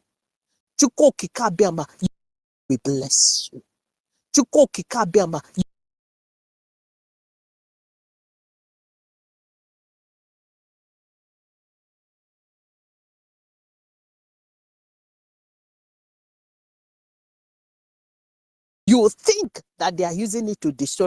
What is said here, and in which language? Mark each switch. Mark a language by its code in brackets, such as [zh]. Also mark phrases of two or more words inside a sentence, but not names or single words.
[ig] Chukwu okike abịama, [en] will bless you. [ig] Chukwu okike abịama, [en] you think that they are using it to destroy.